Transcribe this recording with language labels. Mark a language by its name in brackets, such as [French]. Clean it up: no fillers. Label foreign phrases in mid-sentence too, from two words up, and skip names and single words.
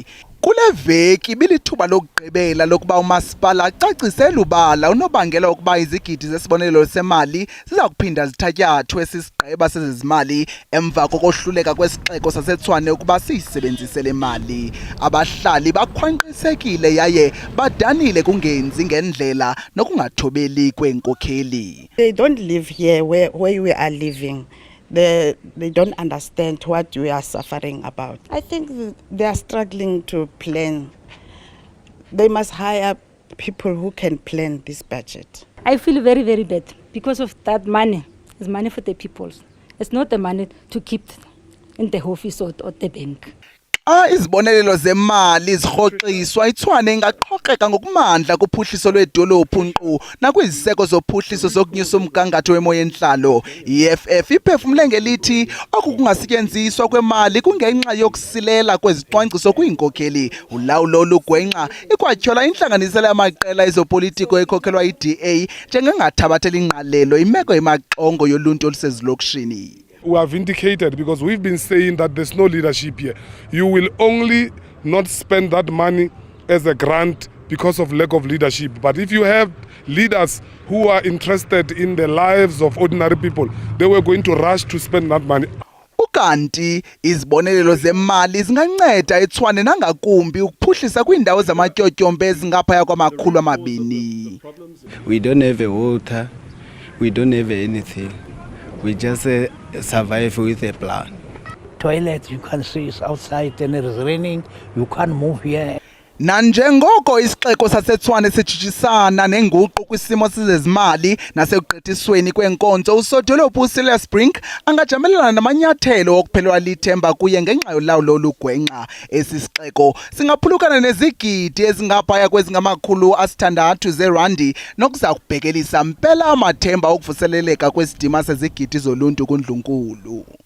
[Xhosa] Kule veki bilithuba lokugqibela lokuba umasipala acacise lubala unobangela ukuba izigidi zesibonelelo semali ziza kuphinda zithatyathwe sisigqeba sezezimali emva kokohluleka kwesixeko saseTshwane ukuba siyisebenzise le mali. Abahlali bakhwanqisekile yaye badanile kungenzi ngendlela nokungathobeli kwenkokheli. [English] They don't live here where we are living. They don't understand what we are suffering about. I think they are struggling to plan They must hire people who can plan this budget. I feel very, very bad because of that money. It's money for the people. It's not the money to keep in the office or the bank. [Xhosa] Izibonelelo zemali zirhoxiswa iTshwane ingaqhoqeka ngokumandla kuphuhliso lwedolophu nkqu nakwiziseko zophuhliso zokunyusa umgangatho wemo yentlalo. I-EFF iphefumle ngelithi oku kungasetyenziswa kwemali kungenxa yokusilela kwezicwangciso kwiinkokeli. Ulawulo olugwenxa ikwatyhola intlanganisela yamaqela ezopolitiko ekhokhelwa yi-DA njengengathabatheli ingqalelo imeko yemaxongo yoluntu olusezilokishini. [English] We have indicated, because we've been saying that there's no leadership here. You will only not spend that money as a grant because of lack of leadership. But if you have leaders who are interested in the lives of ordinary people, they were going to rush to spend that money. [Xhosa] Ukanti izibonelelo zemali zinganceda eTshwane nangakumbi ukuphuhlisa kwiindawo zamatyotyombe ezingaphaya kwama200. [English] We don't have a water, we don't have anything. We just survive with a plan. Toilet, you can see it's outside and it is raining. You can't move here. [Xhosa] Nanjengoko isixeko saseTshwane sijijisana nenguqu kwisimo sezezimali nasekugqithisweni kwenkonzo, usodolophu uSilas Brink angajamelana namanyathelo okuphelelwa lithemba kuye ngenxa yolawulo olugwenxa. Esi sixeko singaphulukana nezigidi ezingaphaya kwezingama600 zeerandi nokuza kubhekelisa mpela amathemba okuvuseleleka kwesidima sezigidi zoluntu kundlunkulu.